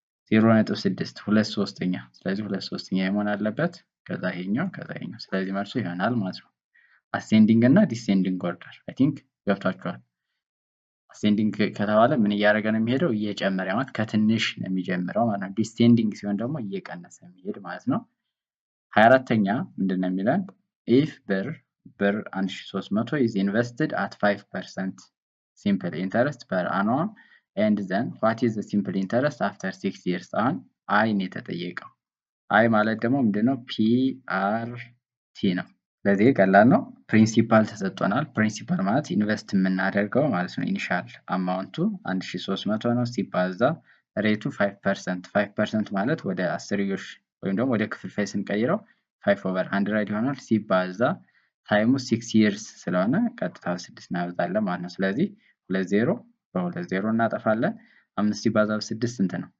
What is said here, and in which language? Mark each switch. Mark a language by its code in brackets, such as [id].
[am] 0.6 2/3። ስለዚህ 2/3 መሆን አለበት። ከዛ ይሄኛው ከዛ ይሄኛው። ስለዚህ መልሱ ይሆናል ማለት ነው። አሴንዲንግ እና ዲሴንዲንግ ኦርደር [en] አይ ቲንክ [am] ገብታችኋል። አሴንዲንግ ከተባለ ምን እያደረገ ነው የሚሄደው? እየጨመረ ማለት ከትንሽ ነው የሚጀምረው ማለት ነው። ዲሴንዲንግ ሲሆን ደግሞ እየቀነሰ የሚሄድ ማለት ነው። 24ኛ ምንድን ነው የሚለን? [en] ኢፍ ብር 1300 is invested at 5% simple interest per annum and then what is the simple interest after 6 years? [am] አሁን አይ ነው የተጠየቀው። አይ ማለት ደግሞ ምንድነው? ፒአርቲ ነው። ስለዚህ ቀላል ነው። ፕሪንሲፓል ተሰጥቶናል። ፕሪንሲፓል ማለት ኢንቨስት የምናደርገው ማለት ነው። ኢኒሻል አማውንቱ 1300 ነው ሲባዛ ሬቱ 5%። 5% ማለት ወደ አስርዮሽ ወይም ደግሞ ወደ ክፍልፋይ ስንቀይረው 5/100 ይሆናል ሲባዛ ታይሙ 6 years ስለሆነ ቀጥታ 6 እናበዛለን ማለት ነው። ስለዚህ 20 በ20 እናጠፋለን። 5 ሲባዛ በ6 ስንት ነው?